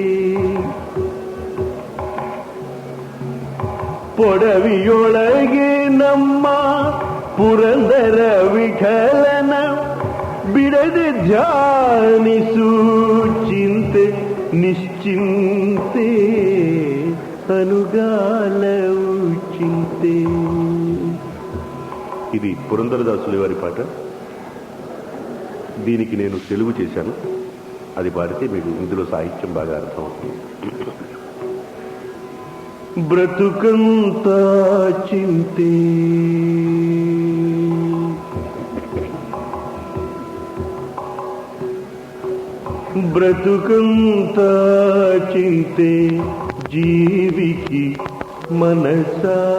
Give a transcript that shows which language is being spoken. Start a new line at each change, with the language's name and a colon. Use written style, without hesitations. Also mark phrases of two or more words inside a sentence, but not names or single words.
Kannada: ಪೊಡವಿಯೊಳಗೆ ನಮ್ಮ ಪುರಂದರ ವಿಠಲನ ಬಿಡದೆ ಧ್ಯಾನಿಸು ಚಿಂತೆ ನಿಶ್ಚಿಂತೆ ಅನುಗಾಲವು ಚಿಂತೆ.
Telugu: ఇది పురందరదాసుల వారి పాట. దీనికి నేను తెలుగు చేశాను. అది పాడితే మీకు ఇందులో సాహిత్యం బాగా అర్థమవుతుంది. బ్రతుకంతా చింతే బ్రతుకంతా చింతే జీవికి మనసా